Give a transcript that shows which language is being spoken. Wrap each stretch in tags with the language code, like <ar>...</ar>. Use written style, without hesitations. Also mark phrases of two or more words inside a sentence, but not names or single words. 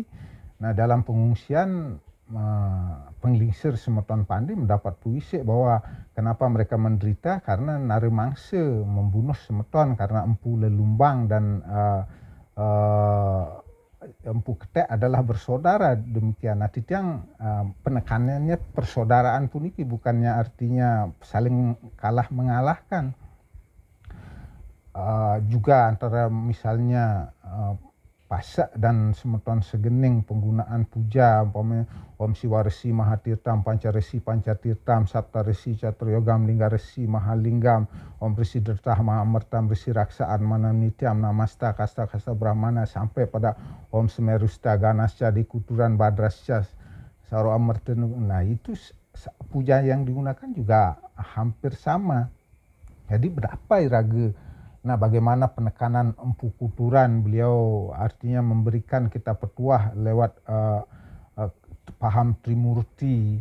<id>Nah, dalam pengungsian penglingsir Semeton Pandai mendapat puisi bahwa kenapa mereka menderita, karena nari mangsa membunuh Semeton karena Empu Lelumbang dan Empu Ketek adalah bersaudara. Demikian. Nah, titiang penekanannya persaudaraan pun ini bukannya artinya saling kalah mengalahkan. Juga antara misalnya Pasak dan Semeton Segening, penggunaan puja</id> <sa>Om Siwa Resi Mahatirtam, Panca Resi Pancatirtam, Sapta Resi Caturiyogam, Lingga Resi Mahalinggam, Om Resi Dertah Mahamertam, Resi Raksaan Mananityam, Namasta Kasta Kasta Brahmana,</sa> <id>sampai pada</id> <sa>Om Semerusta Ganasca Dikuturan Badrasca Saro Amertenu.</sa> <id>Nah, itu puja yang digunakan juga hampir sama. Jadi berapa iraga. Nah, bagaimana penekanan Empu Kuturan, beliau artinya memberikan kita petuah lewat paham Trimurti.</id>